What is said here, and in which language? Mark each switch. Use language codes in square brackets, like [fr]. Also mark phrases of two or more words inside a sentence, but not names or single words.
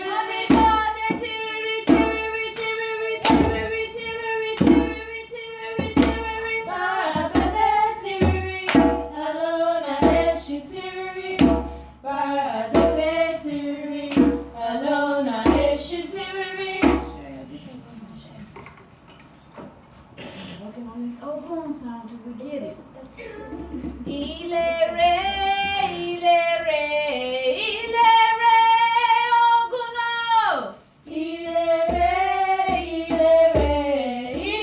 [yo] Everybody tiriri tiriri tiriri tiriri tiriri tiriri tiriri. Para apepe tiriri, alona eshu tiriri. Para apepe tiriri, alona eshu tiriri. [en] Working on this old horn sound till we get it. [yo] Ilere, ilere, ilere, oguno. Ilere, ilere,